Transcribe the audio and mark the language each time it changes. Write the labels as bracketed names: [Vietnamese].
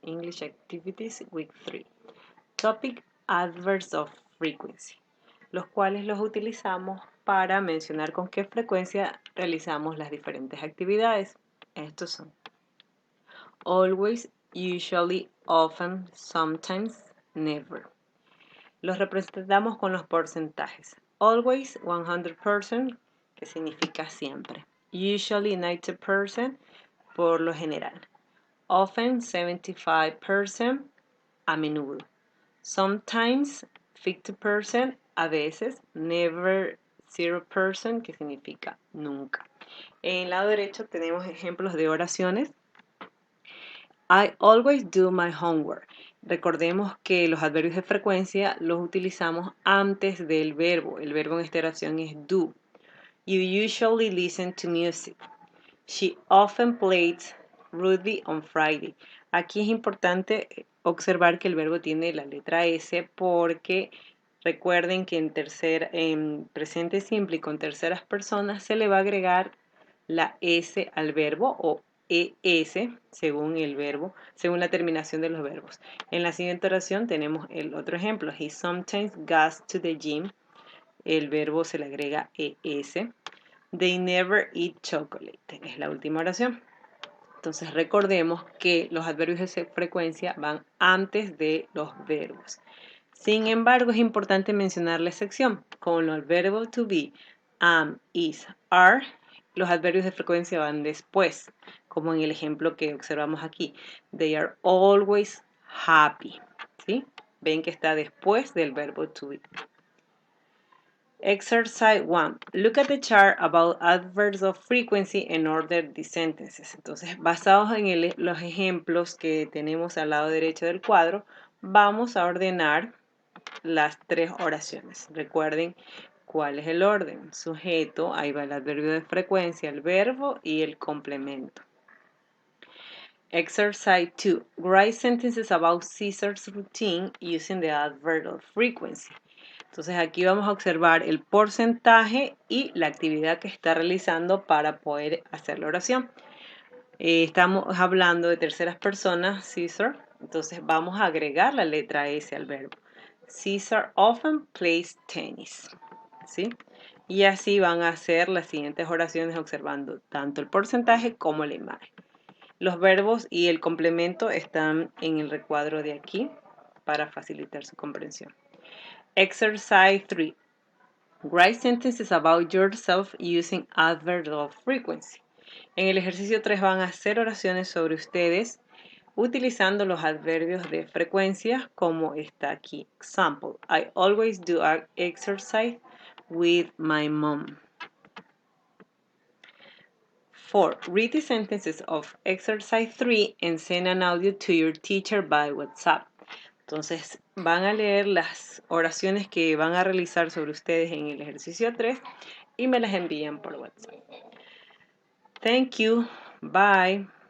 [English] English Activities Week 3. Topic: Adverbs of Frequency, [Spanish] los cuales los utilizamos para mencionar con qué frecuencia realizamos las diferentes actividades. Estos son always, usually, often, sometimes, never. Los representamos con los porcentajes. Always, 100%, que significa siempre. Usually, 90%, por lo general. Often, 75%, a menudo. Sometimes, 50%, a veces. Never, 0%, que significa nunca. En el lado derecho tenemos ejemplos de oraciones. [English] I always do my homework. [Spanish] Recordemos que los adverbios de frecuencia los utilizamos antes del verbo. El verbo en esta oración es do. [English] You usually listen to music. She often plays rugby on Friday. [Spanish] Aquí es importante observar que el verbo tiene la letra S porque recuerden que en presente simple y con terceras personas se le va a agregar la S al verbo o ES según el verbo, según la terminación de los verbos. En la siguiente oración tenemos el otro ejemplo. [English] He sometimes goes to the gym. [Spanish] El verbo se le agrega ES. [English] They never eat chocolate. [Spanish] Es la última oración. Entonces recordemos que los adverbios de frecuencia van antes de los verbos. Sin embargo, es importante mencionar la excepción. Con los verbos to be, am, is, are, los adverbios de frecuencia van después, como en el ejemplo que observamos aquí. [English] They are always happy. [Spanish] ¿Sí? Ven que está después del verbo to be. [English] Exercise 1. Look at the chart about adverbs of frequency and order these sentences. [Spanish] Entonces, basados en los ejemplos que tenemos al lado derecho del cuadro, vamos a ordenar las tres oraciones. Recuerden cuál es el orden. Sujeto, ahí va el adverbio de frecuencia, el verbo y el complemento. [English] Exercise 2. Write sentences about Caesar's routine using the adverb of frequency. [Spanish] Entonces aquí vamos a observar el porcentaje y la actividad que está realizando para poder hacer la oración. Estamos hablando de terceras personas, Caesar. Entonces vamos a agregar la letra S al verbo. [English] Caesar often plays tennis. [Spanish] ¿Sí? Y así van a hacer las siguientes oraciones observando tanto el porcentaje como la imagen. Los verbos y el complemento están en el recuadro de aquí para facilitar su comprensión. [English] Exercise 3. Write sentences about yourself using adverbs of frequency. [Spanish] En el ejercicio 3 van a hacer oraciones sobre ustedes utilizando los adverbios de frecuencia como está aquí. [English] Example, I always do exercise with my mom. 4. Read the sentences of exercise 3 and send an audio to your teacher by WhatsApp. [Spanish] Entonces van a leer las oraciones que van a realizar sobre ustedes en el ejercicio 3 y me las envían por WhatsApp. [English] Thank you. Bye.